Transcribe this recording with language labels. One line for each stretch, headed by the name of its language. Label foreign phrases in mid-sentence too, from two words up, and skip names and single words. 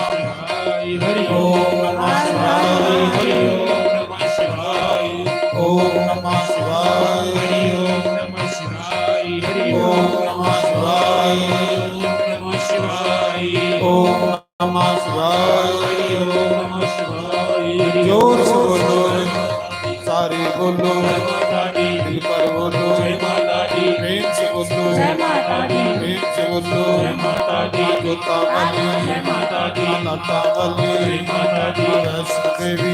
Sanskrit: हरि ओम नमः शिवाय हरि ओम नमः शिवाय ओम नमः शिवाय हरि ओम नमः शिवाय हरि ओम नमः शिवाय नमः शिवाय ओम नमः शिवाय हरि ओम नमः शिवाय
Hindi: जोर से बोलो सारे बोलो माता दी दिल पर बोलो जय माता दी प्रेम से बोलो जय माता दी प्रेम से बोलो जय माता दी जोता वाली जय माता दी लता वाली जय माता दी वैष्णो देवी